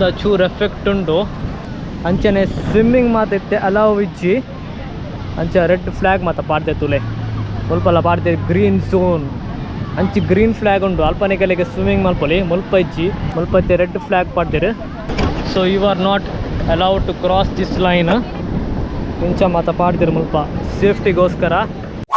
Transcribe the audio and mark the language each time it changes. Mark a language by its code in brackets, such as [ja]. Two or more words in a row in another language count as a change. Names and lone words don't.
[tcy] ಚೂರು ಎಫೆಕ್ಟ್ ಉಂಡು ಅಂಚನೆ ಸ್ವಿಮ್ಮಿಂಗ್ ಮಾತಿತ್ತೆ ಅಲಾವ್ ಇಜ್ಜಿ ಅಂಚ [en] red flag [tcy] ಮಾತ ಪಾಡ್ದೆ ತುಲೆ ಸ್ವಲ್ಪಲ್ಲ ಪಾಡ್ದೆ [en] green zone [tcy] ಅಂಚಿ [en] green flag [tcy] ಉಂಡು ಅಲ್ಪನೆಗೆಲೆಗೆ ಸ್ವಿಮ್ಮಿಂಗ್ ಮಲ್ಪೊಲಿ ಮುಲ್ಪ ಇಜ್ಜಿ ಮುಲ್ಪತ್ತೆ [en] red flag [tcy] ಪಾಡ್ದಿರು [en] so you are not allowed to cross this line [tcy] ಇಂಚ ಮಾತ ಪಾಡ್ದಿರು ಮುಲ್ಪ ಸೇಫ್ಟಿಗೋಸ್ಕರ